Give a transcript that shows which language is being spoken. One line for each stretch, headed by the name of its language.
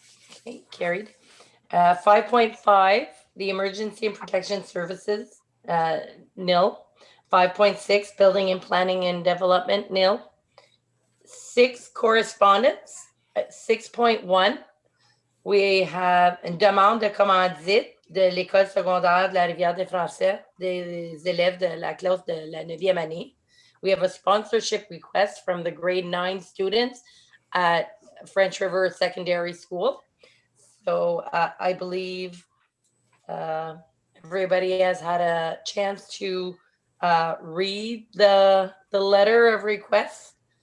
English: Okay, carried. 5.5, the Emergency and Protection Services, nil. 5.6, Building and Planning and Development, nil. 6, Correspondence. At 6.1, we have
French: une demande de commandite de l'école secondaire de la Rivière-des-Français, des élèves de la classe de la 9e année.
English: We have a sponsorship request from the grade 9 students at French River Secondary School. So I believe everybody has had a chance to read the letter of request.